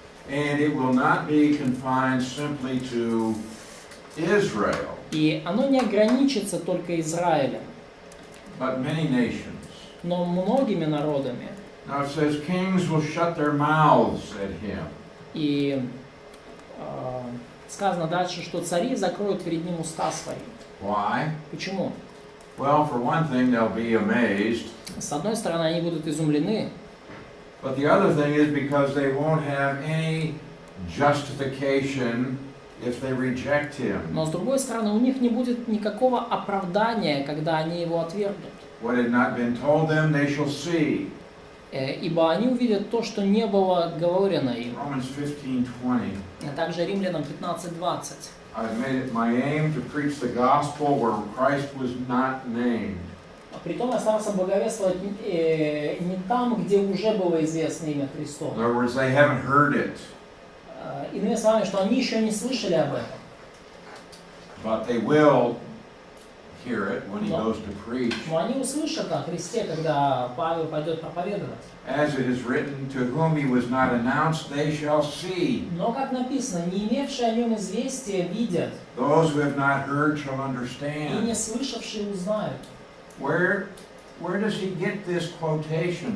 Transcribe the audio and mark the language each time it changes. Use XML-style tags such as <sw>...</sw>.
<en>And it will not be confined simply to Israel,</en> <ru>И оно не ограничится только Израилем,</ru> <en>but many nations.</en> <ru>но многими народами.</ru> <en>Now it says kings will shut their mouths at him.</en> <ru>И сказано дальше, что цари закроют перед ним уста свои.</ru> <en>Why?</en> <ru>Почему?</ru> <en>Well, for one thing, they'll be amazed.</en> <ru>С одной стороны, они будут изумлены,</ru> <en>But the other thing is because they won't have any justification if they reject him.</en> <ru>но с другой стороны, у них не будет никакого оправдания, когда они его отвергнут.</ru> <en>What had not been told them, they shall see.</en> <ru>Ибо они увидят то, что не было говорено им.</ru> <en>Romans 15:20.</en> <ru>А также Римлянам 15:20.</ru> <en>I've made it my aim to preach the gospel where Christ was not named.</en> <ru>Притом я старался благовествовать не там, где уже было известно имя</ru> <en>In</en> <ru>Христово.</ru> <en>other words, they haven't heard it,</en> <ru>Иными словами, что они еще не слышали об этом.</ru> <en>but they will hear it when he goes to preach.</en> <ru>Но они услышат о Христе, когда Павел пойдет проповедовать.</ru> <en>As it is written, to whom he was not announced, they shall see.</en> <ru>Но, как написано, не имевшие о нем известия видят,</ru> <en>Those who have not heard shall</en> <ru>и не</ru> <en>understand.</en> <ru>слышавшие узнают.</ru> <en>Where does he get this quotation?</en>